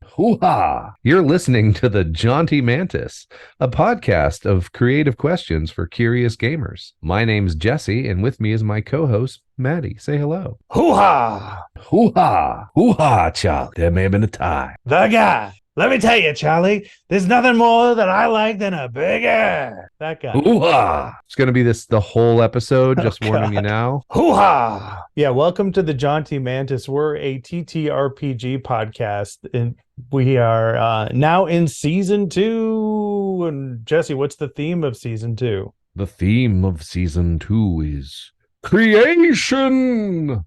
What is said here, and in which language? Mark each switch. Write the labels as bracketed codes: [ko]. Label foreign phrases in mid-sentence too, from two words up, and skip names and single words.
[en] Hoo-ha! You're listening to the Jaunty Mantis, a podcast of creative questions for curious gamers. My name's Jesse, and with me is my co-host, Matty. Say hello. Hoo-ha! Hoo-ha! Hoo-ha, Charlie. There may have been a tie. The guy. Let me tell you, Charlie, there's nothing more that I like than a bigger. That guy. Hoo-ha! It's going to be the whole episode, just warning you now. Hoo-ha! Yeah, welcome to the Jaunty Mantis. We're a TTRPG podcast, and we are now in season 2. And Jesse, what's the theme of season 2? The theme of season 2 is creation